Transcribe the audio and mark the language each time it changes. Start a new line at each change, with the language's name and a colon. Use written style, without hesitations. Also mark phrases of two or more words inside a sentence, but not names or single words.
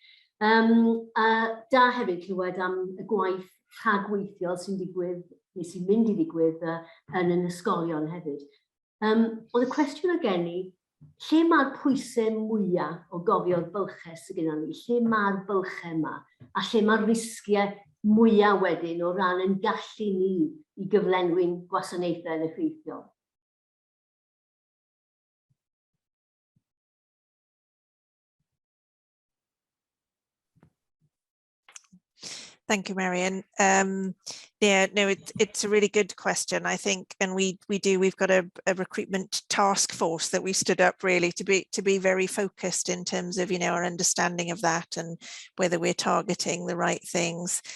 Welsh: Da hefyd clywed am y gwaith rhagweithiol sy'n digwydd, neu sy'n mynd i ddigwydd yn ysgolion hefyd. Oedd y cwestiwn o gen i, lle mae'r pwysau mwyaf o gofio bylchau sydd gyda ni? Lle mae'r bylchau yma? A lle mae'r risgiau mwyaf wedyn o ran yn gallu ni i gyflenwi'n gwasanaethau'n effeithiol.
English: Thank you, Marion. Yeah, no, it's a really good question, I think, and we've got a recruitment task force that we stood up really to be very focused in terms of, you know, our understanding of that and whether we're targeting the right things.